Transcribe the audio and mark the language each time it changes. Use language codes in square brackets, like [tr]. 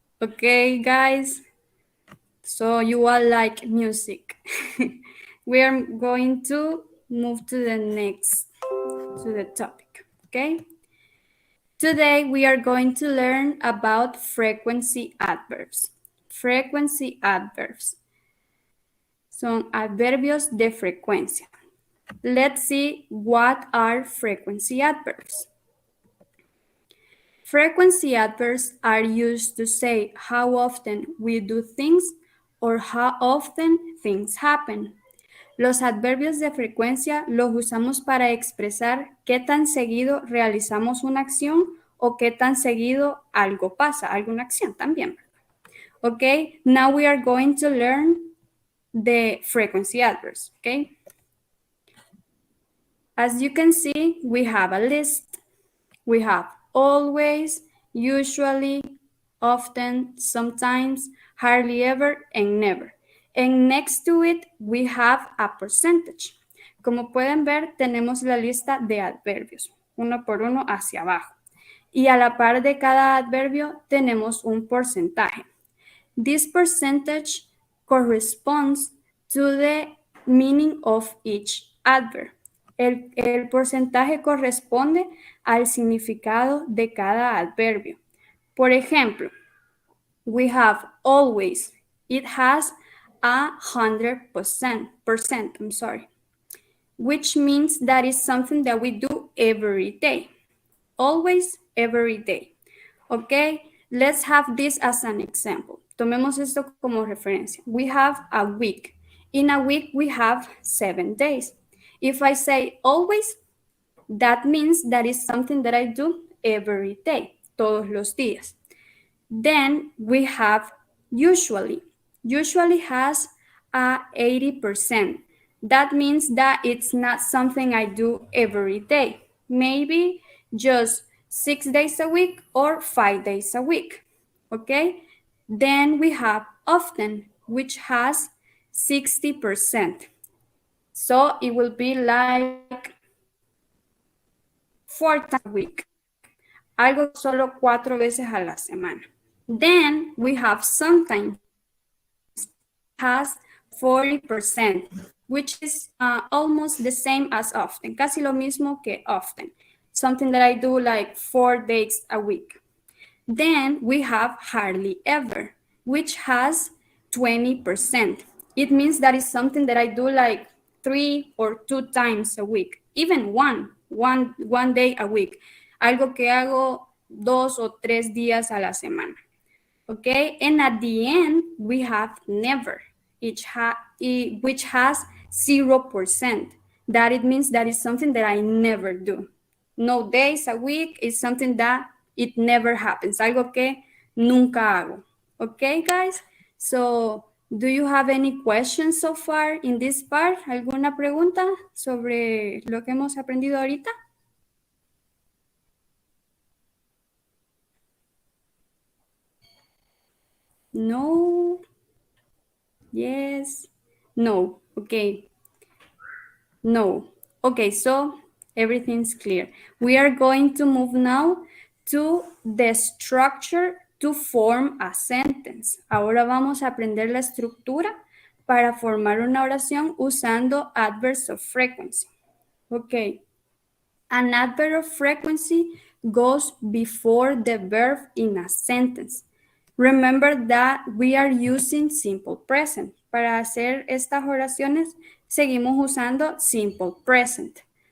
[en] Okay, guys? So you all like music. We are going to move to the next, to the topic, okay? Today we are going to learn about frequency adverbs. Frequency adverbs. [es] Son adverbios de frecuencia. [en] Let's see what are frequency adverbs. Frequency adverbs are used to say how often we do things or how often things happen. [es] Los adverbios de frecuencia los usamos para expresar qué tan seguido realizamos una acción o qué tan seguido algo pasa, alguna acción también. [en] Okay, now we are going to learn the frequency adverbs, okay? As you can see, we have a list. We have always, usually, often, sometimes, hardly ever, and never. And next to it, we have a percentage. [es] Como pueden ver, tenemos la lista de adverbios, uno por uno hacia abajo. Y a la par de cada adverbio, tenemos un porcentaje. [en] This percentage corresponds to the meaning of each adverb. [es] El porcentaje corresponde al significado de cada adverbio. Por ejemplo, [en] we have always. It has 100%, which means that is something that we do every day. Always, every day. Okay, let's have this as an example. [es] Tomemos esto como referencia. [en] We have a week. In a week, we have 7 days. If I say always, that means that is something that I do every day, [es] todos los días. [en] Then we have usually. Usually has a 80%. That means that it's not something I do every day. Maybe just 6 days a week or 5 days a week. Okay? Then we have often, which has 60%. So it will be like 4 times a week. [es] Algo solo 4 veces a la semana. [en] Then we have sometimes, has 40%, which is almost the same as often. [es] Casi lo mismo que [en] often. Something that I do like 4 days a week. Then we have hardly ever, which has 20%. it means that is something that I do like 3 or 2 times a week, even one day a week. [es] Algo que hago 2 o 3 días a la semana. [en] Okay, and at the end we have never, which has 0%. That it means that is something that I never do. No days a week is something that it never happens. [es] Algo que nunca hago. [en] Okay, guys? So, do you have any questions so far in this part? [es] ¿Alguna pregunta sobre lo que hemos aprendido ahorita? [en] No. Yes. No. Okay. No. Okay, so everything's clear. We are going to move now to the structure to form a sentence. [es] Ahora vamos a aprender la estructura para formar una oración usando [en] adverbs of frequency. Okay. An adverb of frequency goes before the verb in a sentence. Remember that we are using simple present. [es] Para hacer estas oraciones, seguimos usando simple present.